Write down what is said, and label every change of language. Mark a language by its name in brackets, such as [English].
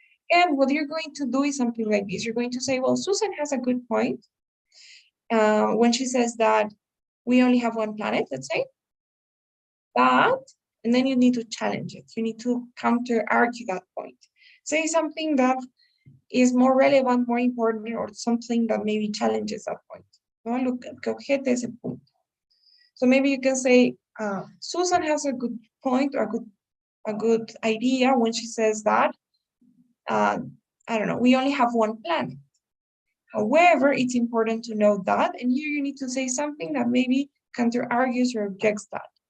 [English] And what you're going to do is something like this. You're going to say, well, Susan has a good point when she says that we only have one planet, let's say. But, and then you need to challenge it. You need to counter argue that point. Say something that is more relevant, more important, or something that maybe challenges that point. [Spanish] No, look, que objete ese punto. [English] So maybe you can say, Susan has a good point or a good idea when she says that, I don't know, we only have one planet. However, it's important to know that, and here you need to say something that maybe counter-argues or objects that.